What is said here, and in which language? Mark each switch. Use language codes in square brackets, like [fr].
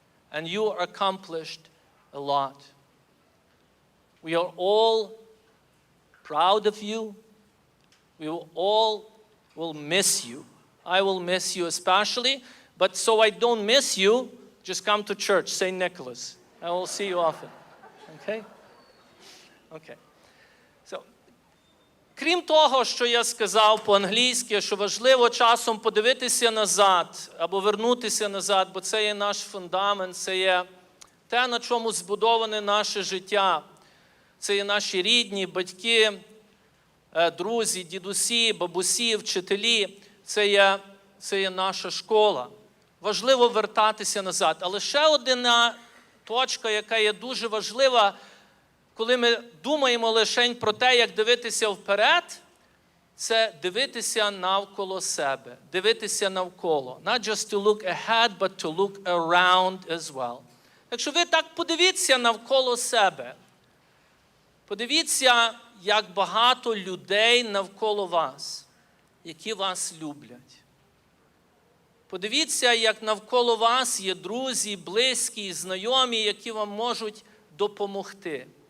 [en] And you accomplished a lot. We are all proud of you. We all will miss you. I will miss you especially. But so I don't miss you, just come to church, St. Nicholas. I will see you often. Okay? Okay. [uk] So, крім того, що я сказав по-англійськи, що важливо часом подивитися назад або вернутися назад, бо це є наш фундамент, це є те, на чому збудоване наше життя. Це є наші рідні, батьки, друзі, дідусі, бабусі, вчителі. Це є наша школа. Важливо вертатися назад. Але ще одна точка, яка є дуже важлива, коли ми думаємо лише про те, як дивитися вперед, це дивитися навколо себе, дивитися навколо. [en] Not just to look ahead, but to look around as well. [uk] Якщо ви так подивіться навколо себе, подивіться, як багато людей навколо вас, які вас люблять. Подивіться, як навколо вас є друзі, близькі, знайомі, які вам можуть допомогти.